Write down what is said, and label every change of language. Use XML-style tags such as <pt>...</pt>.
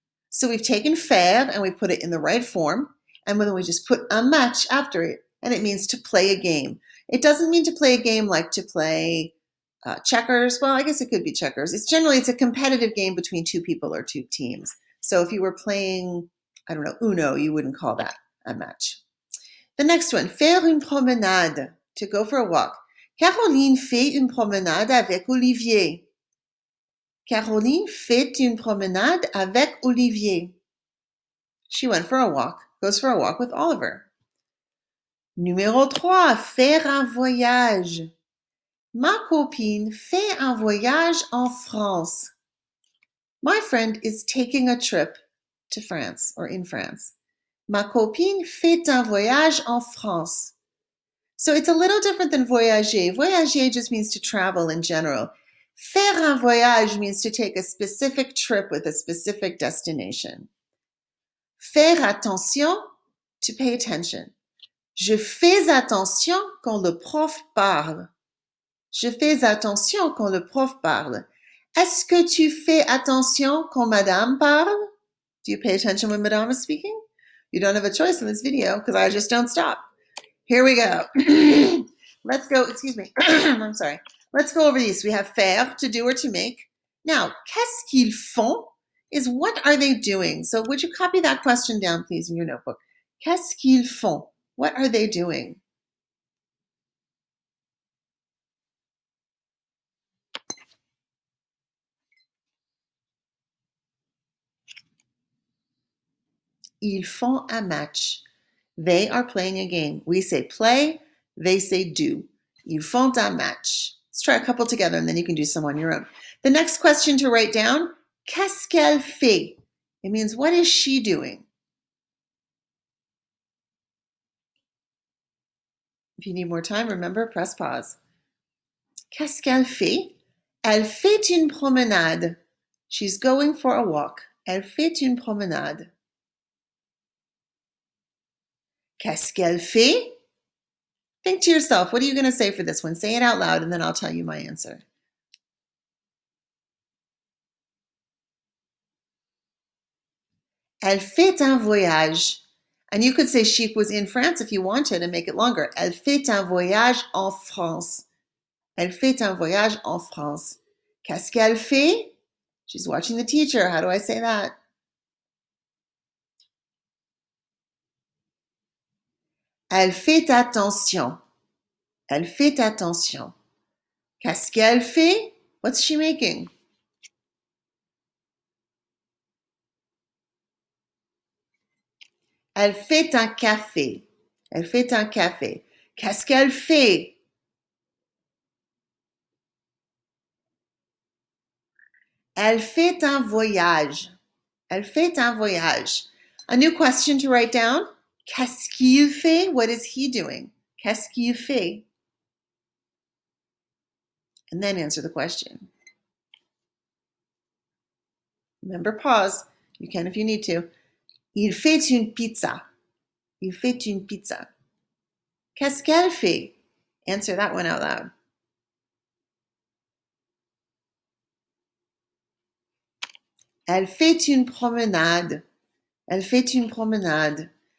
<en>So we've taken faire and we put it in the right form, and then we just put un match after it, and it means to play a game. It doesn't mean to play a game like to play checkers. Well, I guess it could be checkers. It's a competitive game between 2 people or 2 teams. So if you were playing, I don't know, Uno, you wouldn't call that a match. The next one,</en> <fr>faire une promenade,</fr> <en>to go for a walk.</en> <fr>Caroline fait une promenade avec Olivier. Caroline fait une promenade avec Olivier.</fr> <en>She went for a walk, goes for a walk with Oliver.</en> <fr>Numéro 3, faire un voyage. Ma copine fait un voyage en France.</fr> <en>My friend is taking a trip to France or in France.</en> <fr>Ma copine fait un voyage en France.</fr> <en>So it's a little different than voyager. Voyager just means to travel in general.</en> <fr>Faire un voyage</fr> <en>means to take a specific trip with a specific destination.</en> <fr>Faire attention,</fr> <en>to pay attention.</en> <fr>Je fais attention quand le prof parle. Je fais attention quand le prof parle. Est-ce que tu fais attention quand madame parle?</fr> <en>Do you pay attention when madame is speaking? You don't have a choice in this video because I just don't stop. Here we go. Let's go, excuse me. I'm sorry. Let's go over these. We have faire, to do or to make. Now,</en> <fr>qu'est-ce qu'ils font</fr> <en>is what are they doing? So would you copy that question down, please, in your notebook?</en> <fr>Qu'est-ce qu'ils font?</fr> <en>What are they doing?</en> <fr>Ils font un match.</fr> <en>They are playing a game. We say play, they say do.</en> <fr>Ils font un match.</fr> <en>Let's try a couple together and then you can do some on your own. The next question to write down,</en> <fr>qu'est-ce qu'elle fait?</fr> <en>It means what is she doing? If you need more time, remember, press pause.</en> <fr>Qu'est-ce qu'elle fait? Elle fait une promenade.</fr> <en>She's going for a walk.</en> <fr>Elle fait une promenade. Qu'est-ce qu'elle fait?</fr> <en>Think to yourself, what are you going to say for this one? Say it out loud and then I'll tell you my answer.</en> <fr>Elle fait un voyage.</fr> <en>And you could say she was in France if you wanted and make it longer.</en> <fr>Elle fait un voyage en France. Elle fait un voyage en France. Qu'est-ce qu'elle fait?</fr> <en>She's watching the teacher. How do I say that?</en> <fr>Elle fait attention. Elle fait attention. Qu'est-ce qu'elle fait?</fr> <en>What's she making?</en> <fr>Elle fait un café. Elle fait un café. Qu'est-ce qu'elle fait? Elle fait un voyage. Elle fait un voyage.</fr> <en>A new question to write down.</en> <fr>Qu'est-ce qu'il fait?</fr> <en>What is he doing?</en> <fr>Qu'est-ce qu'il fait?</fr> <en>And then answer the question. Remember, pause. You can if you need to.</en> <fr>Il fait une pizza. Il fait une pizza. Qu'est-ce qu'elle fait?</fr> <en>Answer that one out loud.</en> <fr>Elle fait une promenade. Elle fait une promenade.</fr>